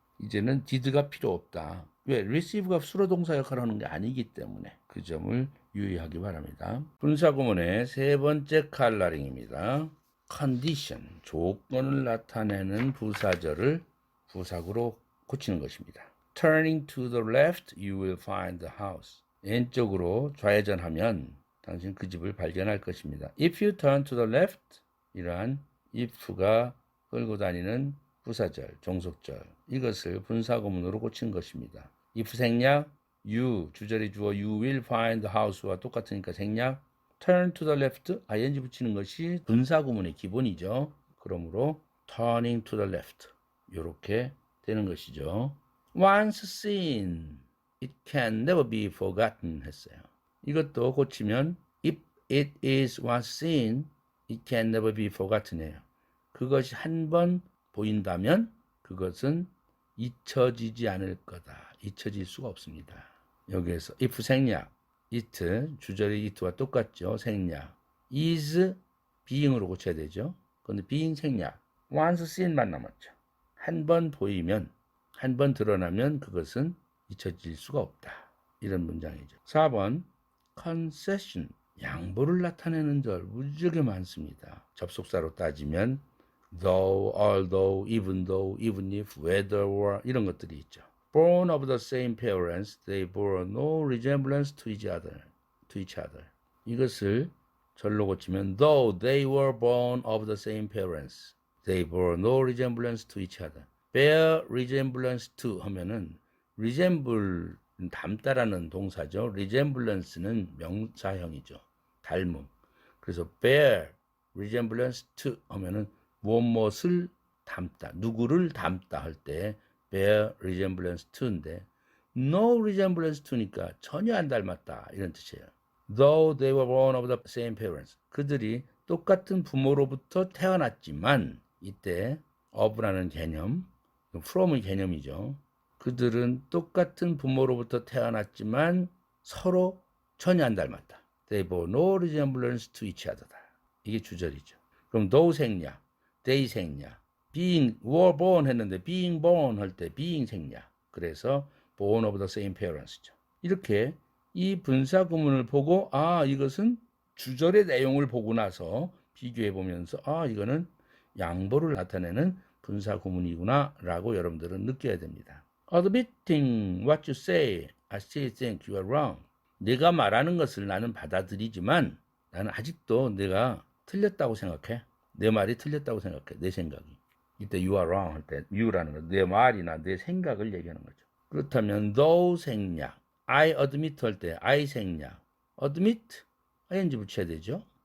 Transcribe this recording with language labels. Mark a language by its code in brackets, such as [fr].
[ko] 이제는 did가 필요 없다. 왜? receive가 수로 동사 역할을 하는 게 아니기 때문에 그 점을 유의하기 바랍니다. 분사구문의 세 번째 칼라링입니다. condition, 조건을 나타내는 부사절을 부사구로 고치는 것입니다. [en] Turning to the left, you will find the house. [ko] 왼쪽으로 좌회전하면 당신 그 집을 발견할 것입니다. If you turn to the left, 이러한 if가 끌고 다니는 부사절, 종속절, 이것을 분사구문으로 고친 것입니다. [en] if 생략, you, [ko] 주절이 주어 [en] you will find the house와 [ko] 똑같으니까 생략, [en] turn to the left, ing [ko] 붙이는 것이 분사구문의 기본이죠. 그러므로 turning to the left, 이렇게 되는 것이죠. [en] Once seen, it can never be forgotten 했어요. [ko] 이것도 고치면 [en] if it is once seen, it can never be forgotten이에요. [ko] 그것이 한 번 보인다면 그것은 잊혀지지 않을 거다. 잊혀질 수가 없습니다. 여기에서 if 생략, it, 주절이 it와 똑같죠. 생략. is being으로 고쳐야 되죠. 그런데 being 생략. once seen만 남았죠. 한 번 보이면, 한 번 드러나면 그것은 잊혀질 수가 없다. 이런 문장이죠. 4번 concession, 양보를 나타내는 절 무지하게 많습니다. 접속사로 따지면 [en] though, although, even though, even if, whether, or [ko] 이런 것들이 있죠. [en] Born of the same parents, they bore no resemblance to each other. 이것을 절로 고치면 though they were born of the same parents, they bore no resemblance to each other. [ko] bear resemblance to 하면은 resemble 닮다라는 동사죠. resemblance는 명사형이죠. 닮음. 그래서 bear resemblance to 하면은 무엇을 닮다, 누구를 닮다 할 때 bear resemblance to인데 no resemblance to니까 전혀 안 닮았다 이런 뜻이에요. [en] Though they were born of the same parents. [ko] 그들이 똑같은 부모로부터 태어났지만 이때 of라는 개념, from의 개념이죠. 그들은 똑같은 부모로부터 태어났지만 서로 전혀 안 닮았다. [en] They bore no resemblance to each other다. 이게 주절이죠. 그럼 though 생략, they 생략, being were born [ko] 했는데 [en] being born [ko] 할 때 [en] being 생략. 그래서 born of the same parents죠. [ko] 이렇게 이 분사 구문을 보고 이것은 주절의 내용을 보고 나서 비교해 보면서 이거는 양보를 나타내는 분사 구문이구나 라고 여러분들은 느껴야 됩니다. [en] Admitting what you say, I still think you are wrong. [ko] 내가 말하는 것을 나는 받아들이지만 나는 아직도 내가 틀렸다고 생각해. 내 말이 틀렸다고 생각해. 내 생각이. 이때 you are wrong 할 때 you라는 건 내 말이나 내 생각을 얘기하는 거죠. 그렇다면 though 생략, I admit 할 때 I 생략, admit ing 붙여야 되죠.